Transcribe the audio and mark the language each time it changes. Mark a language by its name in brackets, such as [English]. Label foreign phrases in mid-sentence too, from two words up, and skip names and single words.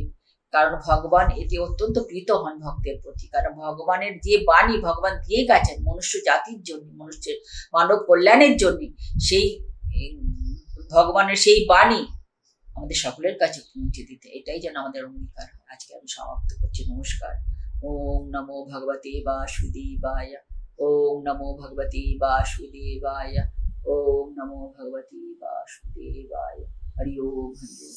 [Bangla] কারণ ভগবান এতে অত্যন্ত প্রীত হন ভক্তের প্রতি। কারণ ভগবানের যে বাণী ভগবান দিয়ে গেছেন মনুষ্য জাতির জন্য, মনুষ্যের মানব কল্যাণের জন্য, সেই ভগবানের সেই বাণী আমাদের সকলের কাছে পৌঁছে দিতে, এটাই যেন আমাদের অঙ্গীকার হয়। আজকে আমি সমাপ্ত করছি। নমস্কার। [Sanskrit] ওম নমো ভগবতে বাসুদেবায়। ওম নমো ভগবতে বাসুদেবায়। ওম নমো ভগবতে বাসুদেবায়। হরি ওম, হরি ওম।